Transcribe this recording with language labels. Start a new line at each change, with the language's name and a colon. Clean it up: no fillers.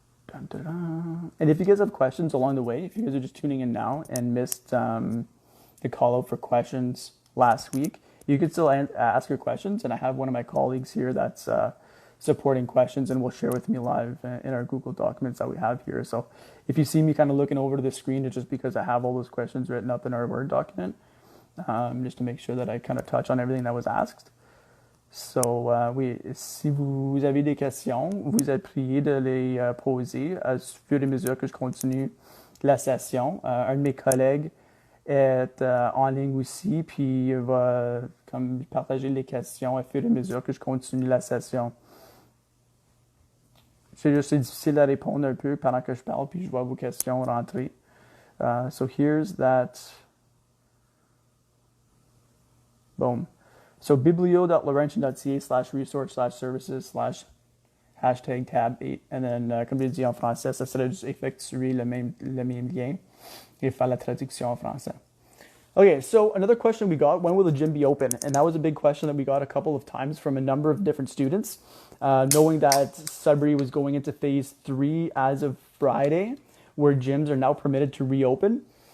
English: Dun, dun, dun. And if you guys have questions along the way, if you guys are just tuning in now and missed the call out for questions last week, you could still ask your questions. And I have one of my colleagues here that's supporting questions and will share with me live in our Google documents that we have here. So if you see me kind of looking over to the screen, it's just because I have all those questions written up in our Word document, just to make sure that I kind of touch on everything that was asked.
French: So, oui, si vous avez des questions, vous êtes priés de les poser au fur et à mesure que je continue la session. Un de mes collègues est en ligne aussi, puis il va comme partager les questions au fur et à mesure que je continue la session. C'est difficile à répondre un peu pendant que je parle, puis je vois vos questions rentrer.
English: So here's that. Boom. So biblio.laurentian.ca/resource/services/#tab8. And then,
French: comme je l'ai dit en français, ça serait juste effectuer le même lien et faire la traduction en français.
English: Okay, so another question we got, when will the gym be open? And that was a big question that we got a couple of times from a number of different students. Knowing that Sudbury was going into phase 3 as of Friday, where gyms are now permitted to reopen.